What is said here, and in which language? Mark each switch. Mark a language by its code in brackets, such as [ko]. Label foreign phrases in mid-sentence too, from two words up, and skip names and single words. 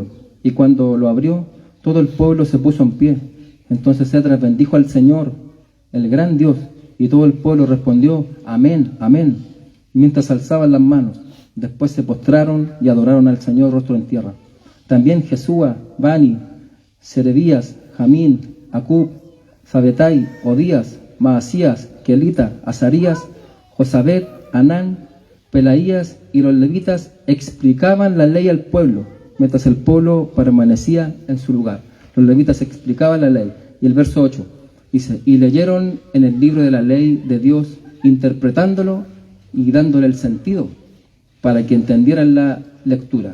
[es] Y cuando lo abrió, todo el pueblo se puso en pie. Entonces Esdras bendijo al Señor, el gran Dios, y todo el pueblo respondió: Amén, amén, mientras alzaban las manos. Después se postraron y adoraron al Señor rostro en tierra. También Jesúa, Bani, Serebías, Jamín, Acub, Sabetai, Odías, Maasías, Kelita, Azarías, Josabed, Anán, Pelaías y los levitas explicaban la ley al pueblo, mientras el pueblo permanecía en su lugar. Los levitas explicaban la ley. Y el verso 8 dice, y leyeron en el libro de la ley de Dios, interpretándolo y dándole el sentido, para que entendieran la lectura.